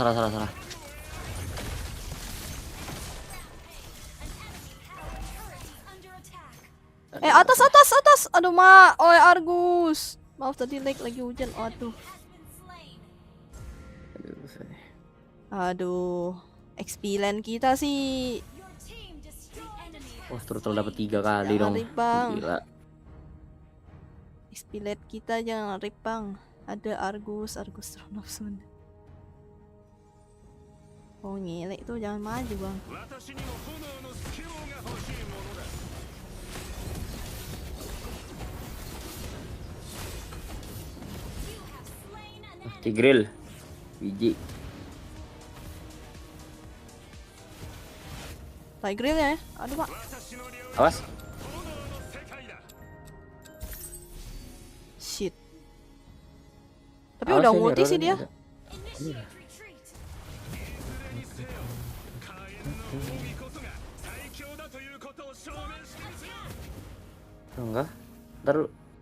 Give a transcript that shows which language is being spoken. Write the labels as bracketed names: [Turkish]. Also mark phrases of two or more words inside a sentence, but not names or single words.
[Indonesian] Atas. Aduh, Argus. Maaf tadi lagi hujan. Aduh. Aduh. XP land kita sih. [English] Your team destroyed enemy. [Indonesian] Wah, turtle dapat 3 kali Jangan dong. rip, Bang. Gila. XP land kita jangan rip, Bang. Ada Argus Throne of Sun. Oh, ngelek tuh, jangan maju, Bang. Tigreal. Biji. Tigreal ya. Aduh, Pak. Awas. Shit. Tapi Awas udah ini, multi sih Roland dia. ada. [English] Initiate retreat. [Indonesian] Oh, enggak. Ntar lu.